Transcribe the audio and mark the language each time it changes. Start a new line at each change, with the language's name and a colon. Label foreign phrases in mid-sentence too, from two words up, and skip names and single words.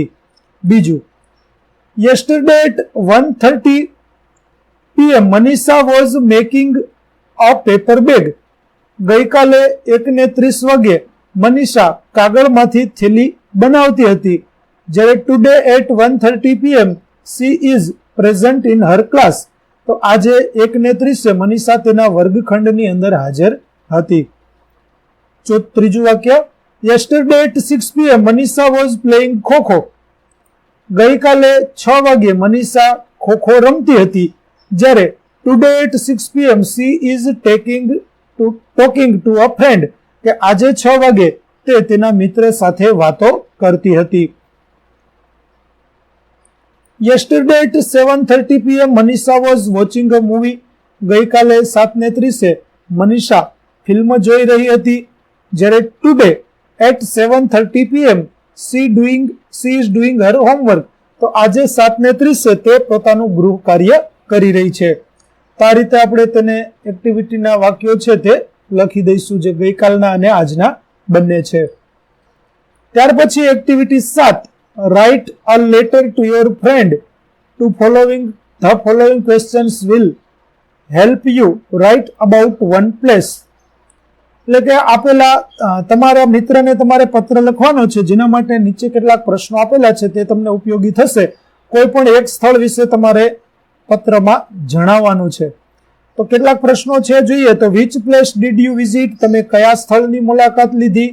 English: બીજું, yesterday at 1:30 PM Manisha was making a paper bag.
Gujarati: ગઈકાલે 1:30 વાગે મનીષા કાગળમાંથી થેલી બનાવતી હતી.
English: જ્યારે today at 1:30 PM she is present in her class.
Gujarati: તો આજે 1:30 મનીષા તેના વર્ગખંડની અંદર હાજર હતી. ત્રીજું વાક્ય,
English: yesterday at 6 PM Manisha was playing kho-kho.
Gujarati: ગઈકાલે 6 વાગે મનીષા ખોખો રમતી હતી. જ્યારે
English: today at 6 PM she is talking to a friend,
Gujarati: કે આજે 6 વાગે તે તેના મિત્ર સાથે વાતો કરતી હતી.
English: yesterday at 7:30 PM Manisha was watching a movie.
Gujarati: ગઈકાલે 7:30 મનીષા ફિલ્મ જોઈ રહી હતી.
English: જ્યારે today at 7:30 PM she is doing her homework,
Gujarati: તો આજે 7:30 તે પોતાનું ગૃહ કાર્ય કરી રહી છે. તો આ રીતે આપણે તેને એક્ટિવિટીના વાક્યો છે તે લખી દઈશું, જે ગઈકાલના અને આજના બંને છે. ત્યાર પછી
English: activity 7, write a letter to your friend to the following questions will help you write about one place.
Gujarati: એટલે કે આપેલા તમારા મિત્રને તમારે પત્ર લખવાનો છે, જેના માટે નીચે કેટલાક પ્રશ્નો આપેલા છે તે તમને ઉપયોગી થશે. કોઈ પણ એક સ્થળ વિશે તમારે પત્રમાં જણાવવાનું છે. તો કેટલાક પ્રશ્નો છે જોઈએ તો,
English: which place did you visit,
Gujarati: તમે કયા સ્થળની મુલાકાત લીધી?